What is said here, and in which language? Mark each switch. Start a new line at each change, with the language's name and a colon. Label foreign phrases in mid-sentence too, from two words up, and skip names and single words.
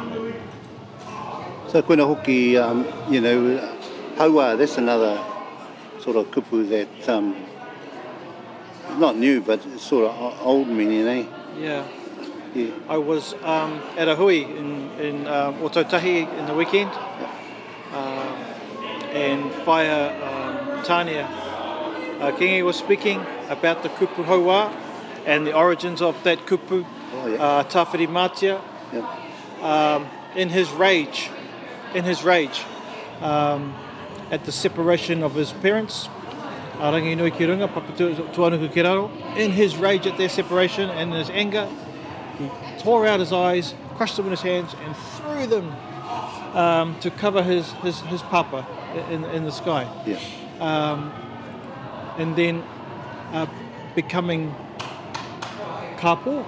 English: So
Māori: koina hoki,
English: you know, hauā, that's another sort of kupu that not new, but sort of old meaning, eh? Yeah. I was at a hui in Otautahi in the weekend, and via Tania Kingi was speaking about the
Māori: kupu hauā
English: and the origins of that kupu, Tawhiri Mātia. In his rage, at the separation of his parents,
Māori: Arangi nui ki runga, papa tuanuku ki raro.
English: In his rage at their separation and his anger, he tore out his eyes, crushed them in his hands, and threw them to cover his papa in the sky. Yeah. And then becoming
Māori: Ngā Pou.